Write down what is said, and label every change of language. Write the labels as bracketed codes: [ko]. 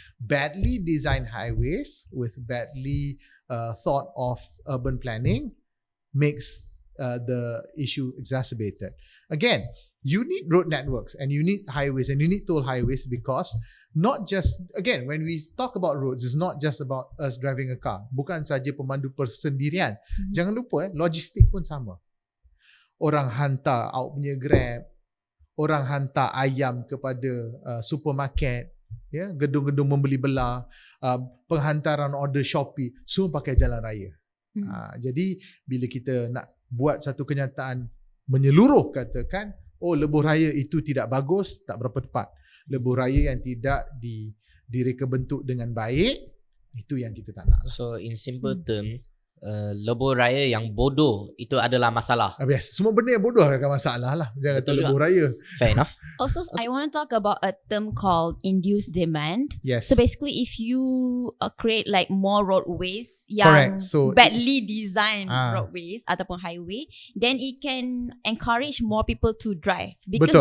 [en] Badly designed highways with badly thought of urban planning makes the issue exacerbated. Again, you need road networks and you need highways and you need toll highways because not just, again, when we talk about roads, it's not just about us driving a car. [ms] Bukan saja pemandu persendirian. Jangan lupa, logistik pun sama. Orang hantar awak punya Grab, orang hantar ayam kepada supermarket, ya, gedung-gedung membeli belah, penghantaran order Shopee, semua pakai jalan raya. Jadi bila kita nak buat satu kenyataan menyeluruh, katakan, oh lebuh raya itu tidak bagus, tak berapa tepat. Lebuh raya yang tidak direka bentuk dengan baik, itu yang kita tak nak. [en] So in simple term, [ms] lebuh raya yang bodoh itu adalah masalah. Biasa. Semua benda yang bodoh akan masalah lah. Jangan kata lebuh raya. [en] Fair enough. Also, I want to talk about a term called induced demand. Yes. So basically, if you create like more roadways Correct. So, badly designed roadways ataupun highway, then it can encourage more people to drive because